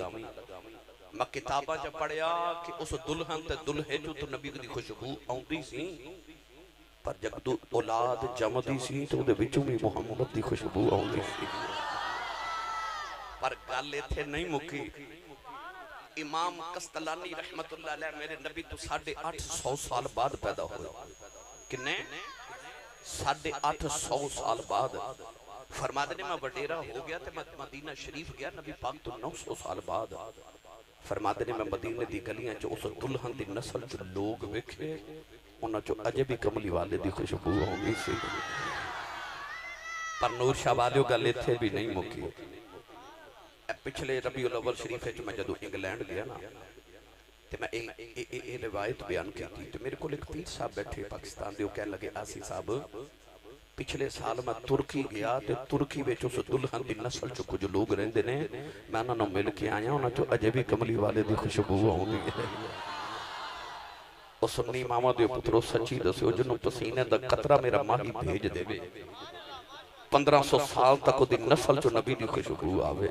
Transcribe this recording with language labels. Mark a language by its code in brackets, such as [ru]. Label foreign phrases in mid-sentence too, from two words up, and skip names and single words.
[pa] ਮੈਂ ਕਿਤਾਬਾਂ ਚ ਪੜ੍ਹਿਆ ਕਿ ਉਸ ਦੁਲਹਨ ਤੇ ਦੁਲਹੇ ਚੋਂ ਤੋ ਨਬੀ ਦੀ ਖੁਸ਼ਬੂ ਆਉਂਦੀ ਸੀ, ਪਰ ਜਬ ਔਲਾਦ ਜੰਮਦੀ ਸੀ ਤੋ ਉਹਦੇ ਵਿਚੋਂ ਭੀ ਮੁਹੰਮਦ ਦੀ ਖੁਸ਼ਬੂ ਆਉਂਦੀ ਸੀ। ਪਰ ਗੱਲ ਇੱਥੇ ਨਹੀਂ ਮੁੱਕੀ। ਇਮਾਮ ਕਸਤਲਾਨੀ [ar] رحمة الله عليه [pa] ਮੇਰੇ ਨਬੀ ਤੋ 850 ਸਾਲ ਬਾਦ ਪੈਦਾ ਹੁਏ। ਕਿੰਨੇ? 850 ਸਾਲ ਬਾਦ। ਫ਼ਰਮਾਤੇ ਨੇ ਮੈਂ ਵਡੇਰਾ ਹੋ ਗਿਆ ਤੇ ਮੈਂ ਮਦੀਨਾ ਸ਼ਰੀਫ਼ ਗਿਆ ਨਬੀ ਪਾਕ ਤੋ 900 ਸਾਲ ਬਾਦ। ਫ਼ਰਮਾਤੇ ਨੇ ਮੈਂ ਮਦੀਨੇ ਦੀ ਗਲੀਆਂ ਚ ਉਸ ਦੁਲਹਨ ਦੀ ਨਸਲ ਚ ਲੋਕ ਵੇਖੇ, ਉਨ੍ਹਾਂ ਚੋ ਅਜੇ ਭੀ ਕਮਲੀ ਵਾਲੇ ਦੀ ਖੁਸ਼ਬੂ ਆਉਂਦੀ ਸੀ। ਪਰ ਨੂਰ ਸ਼ਾਹ ਵਾਲਿਓ ਗੱਲ ਇੱਥੇ ਭੀ ਨਹੀਂ ਮੁੱਕੀ। ਪਿਛਲੇ ਰਬੀਉਲ ਅੱਵਲ ਸ਼ਰੀਫ਼ ਚ ਮੈਂ ਜਦੋਂ ਇੰਗਲੈਂਡ ਗਿਆ ਨਾ ਤੇ ਮੈਂ ਯੇ ਰਿਵਾਇਤ ਬਯਾਨ ਕੀ ਤੋ ਮੇਰੇ ਕੋ ਏਕ ਪੀਰ ਸਾਹਬ ਬੈਠੇ ਪਾਕਿਸਤਾਨ ਦੇ, ਕਹਿਣੇ ਲਗੇ ਆਸੀ ਸਾਹਬ ਪਿਛਲੇ ਸਾਲ ਮੈਂ ਤੁਰਕੀ ਗਿਆ ਤੇ ਤੁਰਕੀ ਵਿਚ ਉਸ ਦੁਲਹਨ ਦੀ ਨਸਲ ਚ ਕੁਛ ਲੋਕ ਰਹਿੰਦੇ ਨੇ, ਮੈਂ ਉਨ੍ਹਾਂ ਨੂੰ ਮਿਲ ਕੇ ਆਇਆ, ਉਨ੍ਹਾਂ ਚੋ ਅਜੇ ਭੀ ਕਮਲੀ ਵਾਲੇ ਦੀ ਖੁਸ਼ਬੂ ਆਉਂਦੀ ਹੈ। ਉਸ ਸੁੰਨੀ ਮਾਮਾ ਦੇ ਪੁੱਤਰੋ ਸੱਚੀ ਦੱਸਿਓ ਜਿਨ੍ਹੋਂ ਪਸੀਨੇ ਦਾ ਕਤਰਾ ਮੇਰਾ ਮਾਹੀ ਭੇਜ ਦੇਵੇ 1500 ਸਾਲ ਤਕ ਉਹਦੀ ਨਸਲ ਚੋ ਨਬੀ ਦੀ ਖੁਸ਼ਬੂ ਆਵੇ।